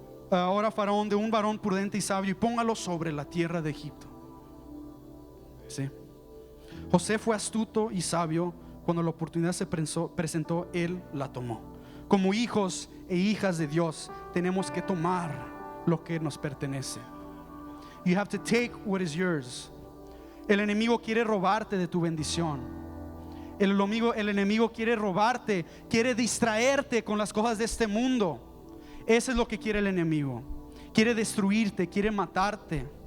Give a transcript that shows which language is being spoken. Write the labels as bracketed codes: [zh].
[es] Ahora Faraón de un varón prudente y sabio, y póngalo sobre la tierra de Egipto. ¿Sí? José fue astuto y sabio. Cuando la oportunidad se presentó, él la tomó. Como hijos e hijas de Dios, tenemos que tomar lo que nos pertenece. [en] You have to take what is yours. [es] El enemigo quiere robarte de tu bendición. El enemigo quiere robarte, quiere distraerte con las cosas de este mundo. Eso es lo que quiere el enemigo. Quiere destruirte, quiere matarte.